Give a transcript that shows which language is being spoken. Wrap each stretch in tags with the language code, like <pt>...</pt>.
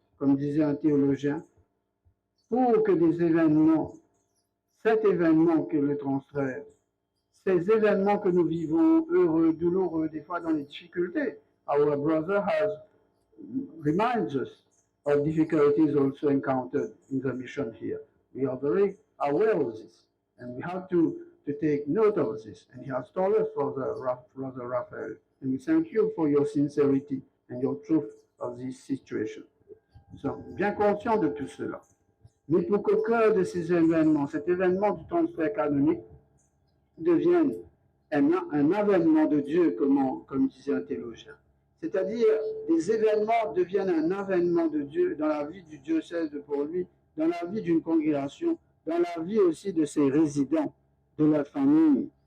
<fr>Comme disait un théologien, pour que des événements, cet événement que le transfert, ces événements que nous vivons, heureux, douloureux, des fois dans les difficultés,</fr> <en>our brother has reminds us of difficulties also encountered in the mission here. We are very aware of this, and we have to take note of this. And he has told us, Brother Raphael, and we thank you for your sincerity and your truth of this situation.</en> <fr>Nous sommes bien conscients de tout cela. Mais pour qu'au cœur de ces événements, cet événement du transfert canonique devienne un avènement de Dieu, comme disait un théologien. C'est-à-dire, des événements deviennent un avènement de Dieu dans la vie du diocèse de Port-Louis, dans la vie d'une congrégation, dans la vie aussi de ses résidents, de leur famille.</fr>